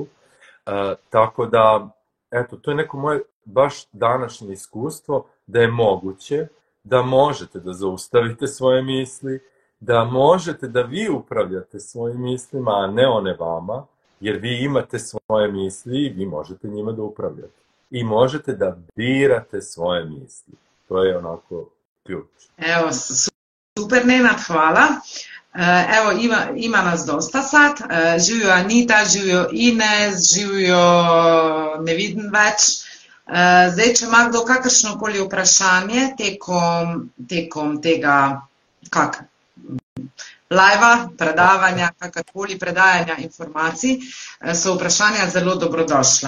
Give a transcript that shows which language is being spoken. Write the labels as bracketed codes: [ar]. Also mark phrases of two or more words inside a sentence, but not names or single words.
[sr] Tako da, eto, to je neko moje baš današnje iskustvo da je moguće, da možete da zaustavite svoje misli, da možete da vi upravljate svojim mislima, a ne one vama, jer vi imate svoje misli i vi možete njima da upravljate. I možete da birate svoje misli. To je onako ključ. Evo, super Nenad, hvala. Evo, ima nas dosta sad. [sl] Živijo Anita, živijo Ines, živijo, ne vidim več. Zdaj, če ima kdo kakršnokoli vprašanje tekom tega live-a, predavanja, kakorkoli predajanja informacij, so vprašanja zelo dobrodošla.